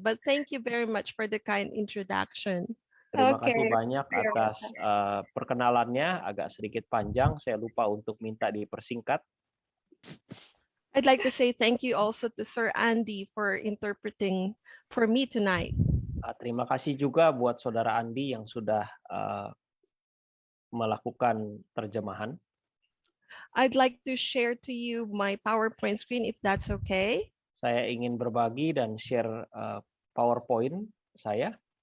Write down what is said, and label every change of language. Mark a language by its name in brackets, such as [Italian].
[English] But thank you very much for the kind introduction. [Indonesian] Terima kasih banyak atas perkenalannya, agak sedikit panjang, saya lupa untuk minta dipersingkat. [English] I'd like to say thank you also to Sir Andy for interpreting for me tonight. [Indonesian] Terima kasih juga buat Saudara Andi yang sudah melakukan terjemahan. [English] I'd like to share to you my PowerPoint screen if that's okay. [Indonesian] Saya ingin berbagi dan share PowerPoint saya.